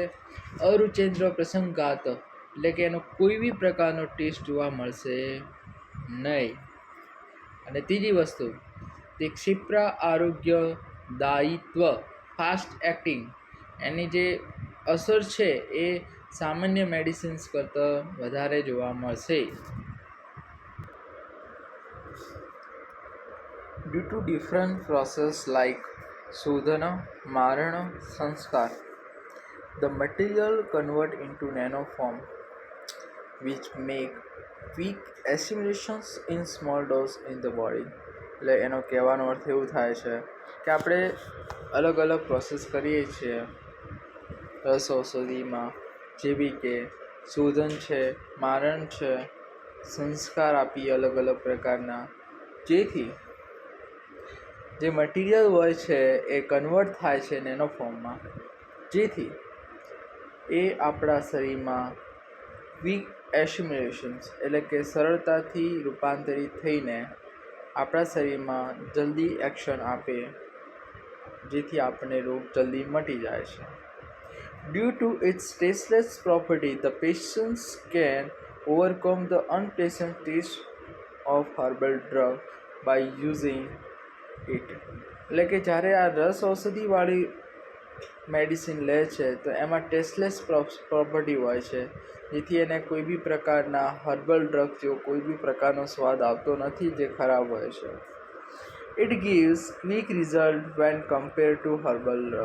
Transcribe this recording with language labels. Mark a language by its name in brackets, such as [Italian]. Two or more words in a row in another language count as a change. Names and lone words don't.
[Gujarati] અરુચેન્દ્ર પ્રસંગાત એટલે કે એનો કોઈ બી પ્રકારનો ટેસ્ટ જોવા મળશે નહીં. અને ત્રીજી વસ્તુ તે ક્ષિપ્ર આરોગ્ય દાયિત્વ [English] fast acting, [Gujarati] એની જે અસર છે એ સામાન્ય મેડિસિન્સ કરતાં વધારે જોવા મળશે. [English] Due to different process like Sodhana, Marana, Sanskar, the material convert into nanoform which make quick assimilations in small dose in the body. [Gujarati] એટલે એનો કહેવાનો અર્થ એવું થાય છે કે આપણે અલગ અલગ પ્રોસેસ કરીએ છીએ રસ ઔષધિમાં, જેવી કે શોધન છે, મારણ છે, સંસ્કાર આપીએ અલગ અલગ પ્રકારના, જેથી જે મટીરિયલ હોય છે એ કન્વર્ટ થાય છે નેનો ફોર્મમાં, જેથી એ આપણા શરીરમાં [English] quick assumulations [Gujarati] એટલે કે સરળતાથી રૂપાંતરિત થઈને આપણા શરીરમાં જલ્દી એક્શન આપે, જેથી આપણને રોગ જલ્દી મટી જાય છે. [English] Due to its tasteless property, the patients can overcome the unpleasant taste of herbal drug by using it. [Gujarati] એટલે કે જ્યારે આ રસ ઔષધિવાળી મેડિસિન લે છે તો એમાં [English] tasteless property [Gujarati] હોય છે, જેથી એને કોઈ બી પ્રકારના [English] herbal drug [Gujarati] જેવો કોઈ બી પ્રકારનો સ્વાદ આવતો નથી જે ખરાબ હોય છે. [English] it gives quick result when compare to herbal drug.